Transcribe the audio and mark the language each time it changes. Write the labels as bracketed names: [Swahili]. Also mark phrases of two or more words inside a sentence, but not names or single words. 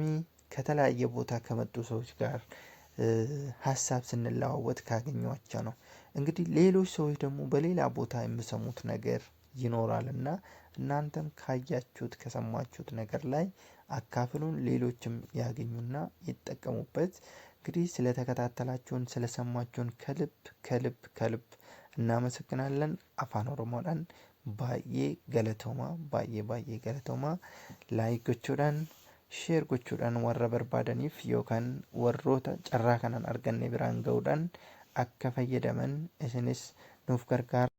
[Amharic] ከተለያየ ቦታ ከመጡ ሰዎች ጋር ሀሳብ ስንለዋወጥ ካገኟቸው ነው። እንግዲህ ሌሎች ሰዎች ደግሞ በሌላ ቦታ የሚሰሙት ነገር ይኖራልና እናንተም ካያችሁት ከሰማችሁት ነገር ላይ አካፍሉን፣ ሌሎችም ያገኙና ይጠቀሙበት። እንግዲህ ስለተከታተላችሁን ስለሰማችሁን ከልብ እናመሰግናለን። [Oromo] Afaan Oromoodhaan baay'ee galatooma. Laayik gochuudhaan sheer gochuudhaan warra barbaadaniif yookaan warroota carraa kanaan arganne biraan ga'uudhaan akka fayyadaman isinis nuuf gargaara.